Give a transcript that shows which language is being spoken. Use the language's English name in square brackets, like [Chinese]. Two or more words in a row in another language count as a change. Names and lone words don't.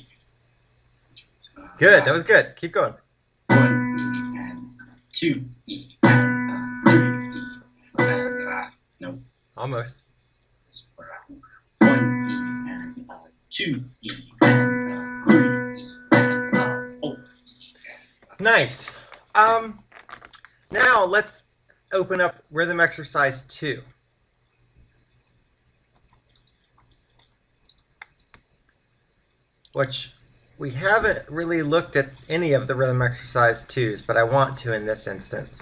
[English] Good. That was good. Keep going. 1 E and 2 E and 3 E and no. Almost. 1 E and 2 E and 3 E and 4. Nice. Now let's open up rhythm exercise 2. Which we haven't really looked at any of the rhythm exercise 2s, but I want to in this instance.